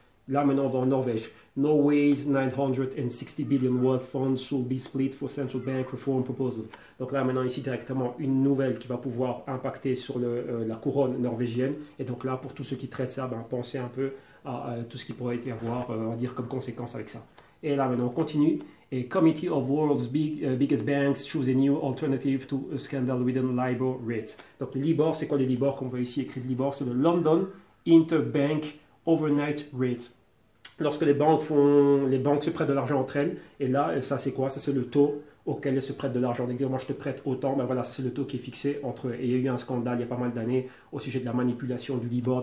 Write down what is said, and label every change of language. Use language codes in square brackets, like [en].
[fr] Là, maintenant, on va en Norvège. [en] Norway's 960 billion world funds should be split for central bank reform proposal. [fr] Donc là, maintenant, ici, directement, une nouvelle qui va pouvoir impacter sur la couronne norvégienne. Et donc là, pour tous ceux qui traitent ça, ben, pensez un peu à tout ce qui pourrait y avoir, on va dire, comme conséquence avec ça. Et là, maintenant, on continue. [en] Et Committee of World's Biggest Banks choose a new alternative to a scandal within LIBOR rate. [fr] Donc, le LIBOR, c'est quoi le LIBOR qu'on voit ici écrit le LIBOR? C'est le London Interbank Overnight Rate. Lorsque les banques se prêtent de l'argent entre elles, et là, ça c'est quoi? Ça c'est le taux auquel elles se prêtent de l'argent. Donc, moi je te prête autant, ben voilà, ça c'est le taux qui est fixé entre eux. Et il y a eu un scandale il y a pas mal d'années au sujet de la manipulation du LIBOR.